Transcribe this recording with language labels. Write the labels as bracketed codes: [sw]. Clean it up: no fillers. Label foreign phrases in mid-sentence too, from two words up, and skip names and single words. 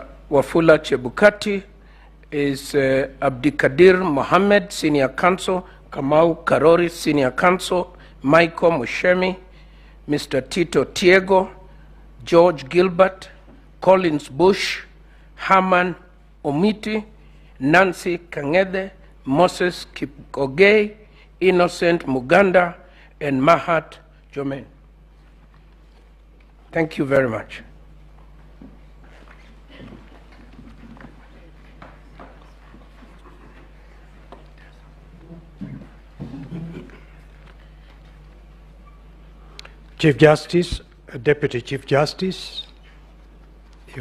[en] Wafula Chebukati is Abdikadir Mohammed, Senior Counsel, Kamau Karori, Senior Counsel, Michael Mushemi, Mr. Tito Tiego, George Gilbert, Collins Bush, Herman Omiti, Nancy Kangede, Moses Kipkogei, Innocent Muganda, and Mahat Jomen. Thank you very much. Chief Justice, Deputy Chief Justice, Your